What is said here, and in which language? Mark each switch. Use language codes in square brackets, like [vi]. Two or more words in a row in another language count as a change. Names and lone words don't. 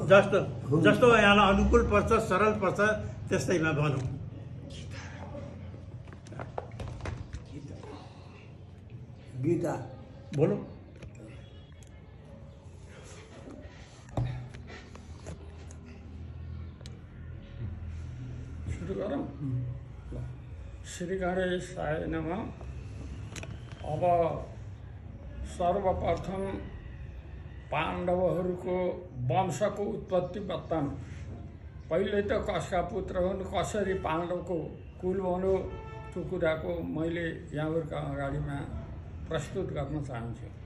[ne] जस्तो यहाँलाई अनुकूल पर्छ, सरल पर्छ, त्यस्तैमा भनौँ। गीता बोलो। सुरु गरौँ। [sa] श्री गणेशाय नमः। [ne] अब सर्वप्रथम पाण्डवहरूको वंशको उत्पत्ति बताउँ। पहिले त कसका पुत्र हुन्, कसरी पाण्डवको कुल बन्यो, त्यो कुराको मैले यहाँहरूको अगाडिमा प्रस्तुत गर्न चाहन्छु।